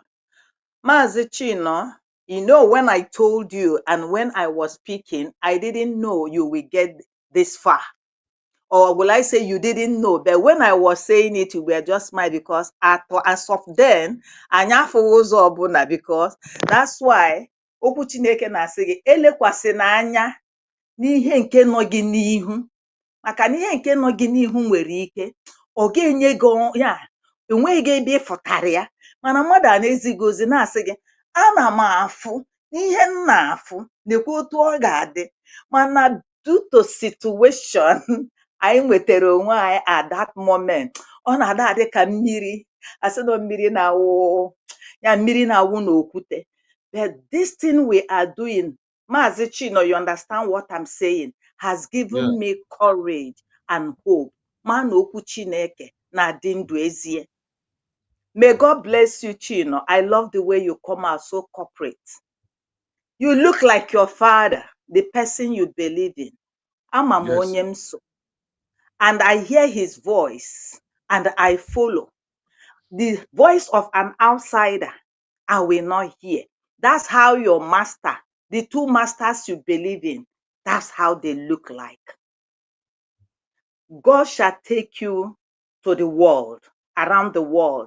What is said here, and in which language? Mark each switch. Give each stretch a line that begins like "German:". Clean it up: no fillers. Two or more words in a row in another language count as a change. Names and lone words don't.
English: Mazi Chino, you know, when I told you and when I was speaking, I didn't know you will get this far. Or will I say you didn't know? But when I was saying it, you were just smiling because as of then, because that's why
Igbo: okwu Chineke na-asị gị elekwasịna anya n'ihe nke nọ gị n'ihu, maka na ihe nke nọ gị n'ihu nwere ike ọ ga-enye gị ya enweghị gị ebe ịfụtara ya, mana mmadụ a na-ezighị ozi na-asị gị ana m afụ n'ihe m na-afụ nekwa otu ọ ga-adị, mana
English: due to situation
Igbo: anyị nwetara onwe anyị
English: at that moment,
Igbo: ọ na-ada adị ka mmiri asị na mmiri na-awụ ya mmiri na-awụ n'okwute.
English: But this thing we are doing, Mazi Chino, you understand what I'm saying, has given me courage and hope.
Igbo: ma na okwu Chineke na-adị ndụ ezie.
English: May God bless you, Chino. I love the way you come out so corporate. You look like your father, the person you believe in.
Igbo: Ama m
English: Yes.
Igbo: onye m so.
English: And I hear his voice and I follow. The voice of an outsider, I will not hear. That's how your master, the two masters you believe in, that's how they look like. God shall take you to the world, around the world.